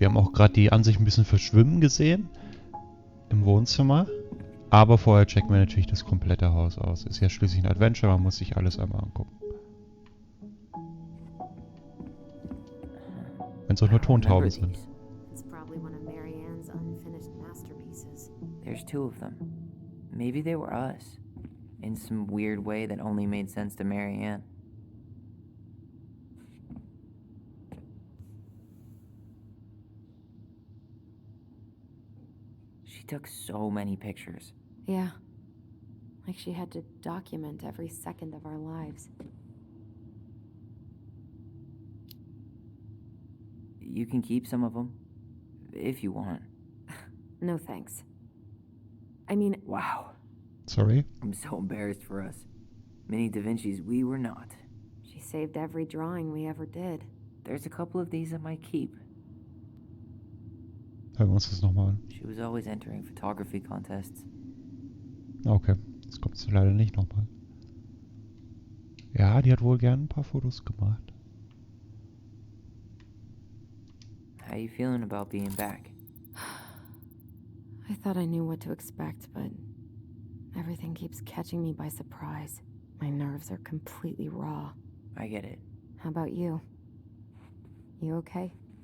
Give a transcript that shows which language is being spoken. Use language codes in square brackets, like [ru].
[de] Wir haben auch gerade die Ansicht ein bisschen verschwimmen gesehen im Wohnzimmer. Aber vorher checken wir natürlich das komplette Haus aus. Ist ja schließlich ein Adventure, man muss sich alles einmal angucken. Wenn es auch nur Tontauben sind. [en] It's probably one of Marianne's unfinished masterpieces. There's 2 of them. Maybe they were us. In some weird way that only made sense to Marianne. She took so many pictures. Yeah. Like she had to document every second of our lives. You can keep some of them, if you want. No thanks. I mean... Wow. Sorry? I'm so embarrassed for us. Mini Da Vinci's we were not. She saved every drawing we ever did. There's a couple of these I might keep. [de] Hören wir uns das nochmal an. [en] She was always entering photography contests. [de] Okay, jetzt kommt es leider nicht nochmal. Ja, die hat wohl gern ein paar Fotos gemacht. [en] How you feeling about being back? I thought I knew what to expect, but everything keeps catching me by surprise. My nerves are completely raw. I get it. How about you? You okay?